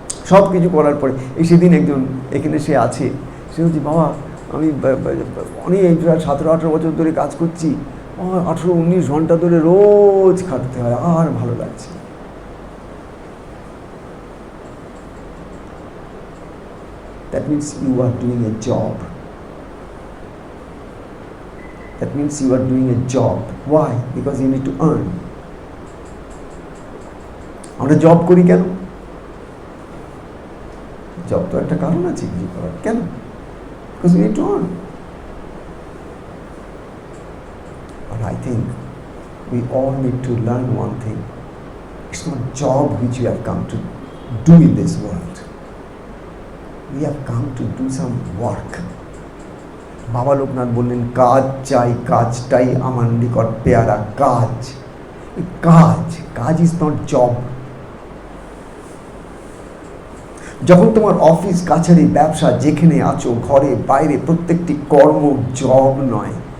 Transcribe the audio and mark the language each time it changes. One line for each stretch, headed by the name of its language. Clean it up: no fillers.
Bangla: সব কিছু করার পরে এই সেদিন একজন এখানে সে আছে, সে বলছে বাবা আমি অনেক 17-18 বছর ধরে কাজ করছি, 18-19 ঘন্টা ধরে রোজ খাটতে হয়, আর ভালো লাগছে।
English: That means you are doing a job. That means you are doing a job. Why? Because you need to earn.
Bangla: আমরা জব করি কেন? জব তো একটা কারণ আছে কিছু করার। কেন?
English: Because you need to earn. But I think we all need to learn one thing. It's not job which we have come to do in this world. We have come to do some work.
Bangla: বাবা লোকনাথ বললেন কাজ চাই, কাজটাই আমার নিকট পেয়ারা। কাজ, কাজ, কাজ
English: Is not job.
Bangla: যখন তোমার অফিস কাছারি ব্যবসা যেখানে আছো, ঘরে বাইরে, প্রত্যেকটি কর্ম জব নয়।